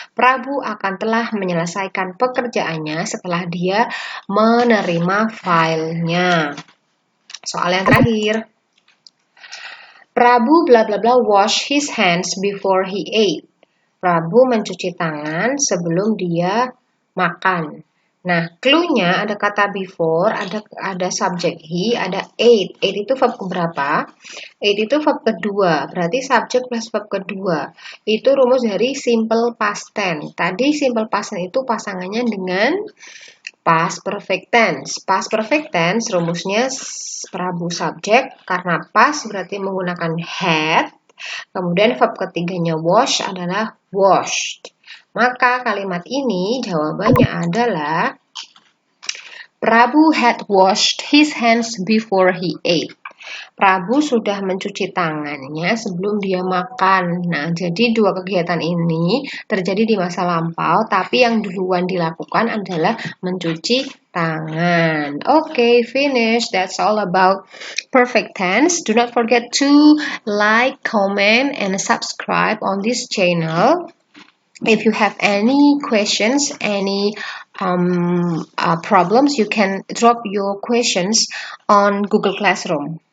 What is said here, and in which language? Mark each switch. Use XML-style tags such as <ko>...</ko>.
<id>Prabu akan telah menyelesaikan pekerjaannya setelah dia menerima filenya. Soal yang terakhir.</id> <en>Prabu bla bla bla wash his hands before he ate.</en> <id>Prabu mencuci tangan sebelum dia makan. Nah, clue-nya ada kata before, ada subjek he, ada ate. Ate itu verb keberapa? Ate itu verb kedua, berarti subjek plus verb kedua. Itu rumus dari simple past tense. Tadi simple past tense itu pasangannya dengan past perfect tense. Past perfect tense rumusnya Prabu subjek, karena past berarti menggunakan had. Kemudian verb ketiganya wash adalah washed. Maka kalimat ini jawabannya adalah</id> <en>Prabu had washed his hands before he ate.</en> <id>Prabu sudah mencuci tangannya sebelum dia makan. Nah, jadi dua kegiatan ini terjadi di masa lampau, tapi yang duluan dilakukan adalah mencuci tangan.</id> <en>Okay, finish. That's all about perfect tense. Do not forget to like, comment, and subscribe on this channel. If you have any questions, any problems, you can drop your questions on Google Classroom.</en>